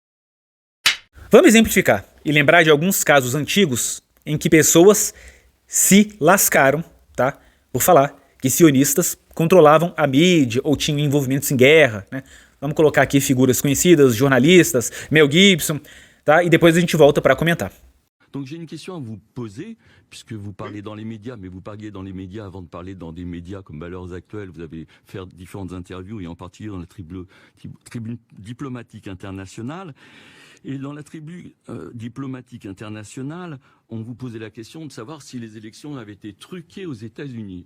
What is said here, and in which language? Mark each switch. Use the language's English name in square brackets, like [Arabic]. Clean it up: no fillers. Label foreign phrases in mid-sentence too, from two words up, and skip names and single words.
[Portuguese] Vamos exemplificar e lembrar de alguns casos antigos em que pessoas se lascaram, tá, por falar que sionistas controlavam a mídia ou tinham envolvimentos em guerra, né? Vamos colocar aqui figuras conhecidas, jornalistas, Mel Gibson, tá? E depois a gente volta para comentar. [French] Donc j'ai une question à vous poser, puisque vous parlez dans les médias, mais vous parliez dans les médias avant de parler dans des médias comme Valeurs Actuelles, vous avez fait différentes interviews, et en particulier dans la tribune diplomatique internationale. Et dans la tribune diplomatique internationale, on vous posait la question de savoir si les élections avaient été truquées aux États-Unis.